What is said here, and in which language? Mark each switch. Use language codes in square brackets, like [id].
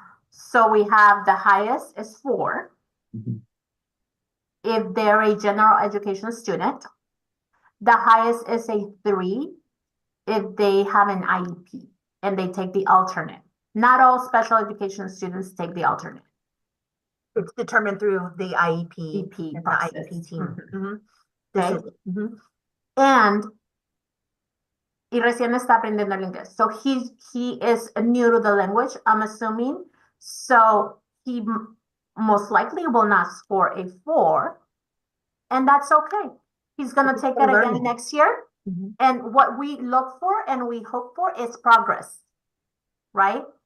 [en] So we have the highest is 4. If they're a general education student. The highest is a 3 if they have an IEP and they take the alternate. Not all special education students take the alternate. It's determined through the IEP EP and process. the IEP team. Okay. [es] And y recién está aprendiendo el inglés. [en] So he is new to the language, I'm assuming. So he most likely will not score a 4, and that's okay. He's gonna take it again next year. And what we look for and we hope for is progress, right?